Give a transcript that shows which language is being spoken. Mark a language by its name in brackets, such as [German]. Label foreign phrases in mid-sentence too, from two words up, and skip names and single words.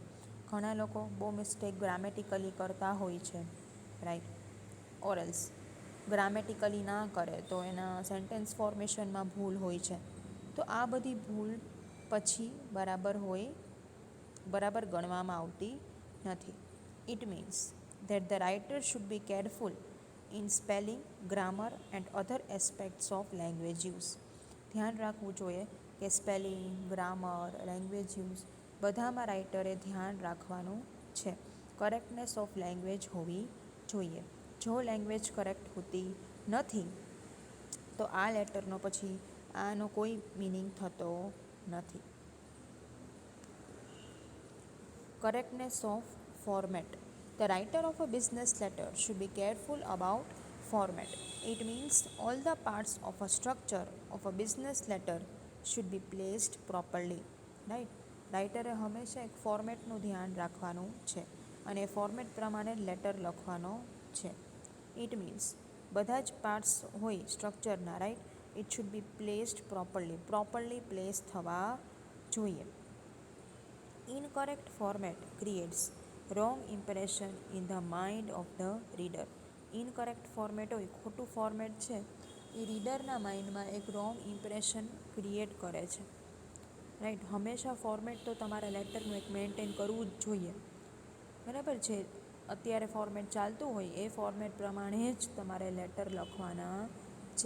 [Gujarati] ઘણા લોકો બહુ મિસ્ટેક ગ્રામેટિકલી કરતા હોય છે, રાઈટ, ઓરલ્સ ગ્રામેટિકલી ના કરે તો એના સેન્ટેન્સ ફોર્મેશનમાં ભૂલ હોય છે. તો આ બધી ભૂલ પછી બરાબર ગણવામાં આવતી નથી. [English] it means that the writer should be careful in spelling, grammar and other aspects of language use. [Gujarati] ધ્યાન રાખવું જોઈએ કે સ્પેલિંગ, ગ્રામર, [English] language use [Gujarati] બધામાં રાઇટરે ધ્યાન રાખવાનું છે. [English] correctness of language [Gujarati] હોવી જોઈએ. જો લેંગ્વેજ કરેક્ટ હોતી નથી તો આ લેટરનો પછી આનો કોઈ મિનિંગ થતો નથી. [English] Correctness of format. The writer of a business letter should be careful about format. It means all the parts of a structure of a business letter should be placed properly. Right? [Gujarati] રાઇટરે હંમેશા એક ફોર્મેટનું ધ્યાન રાખવાનું છે અને એ ફોર્મેટ પ્રમાણે લેટર લખવાનો છે. [English] it means [Gujarati] બધા જ પાર્ટ્સ હોય સ્ટ્રક્ચરના, [English] right, it should be placed properly [Gujarati] પ્લેસ થવા જોઈએ. [English] Incorrect format creates wrong impression in the mind of the reader. incorrect format [Gujarati] હોય, ખોટું ફોર્મેટ છે, એ રીડરના માઇન્ડમાં એક [English] wrong impression create [Gujarati] કરે છે. રાઈટ, હંમેશા ફોર્મેટ તો તમારે લેટરનું એક મેન્ટેન કરવું જ જોઈએ. બરાબર છે, અત્યારે ફોર્મેટ ચાલતું હોય એ ફોર્મેટ પ્રમાણે જ તમારે લેટર લખવાના છે.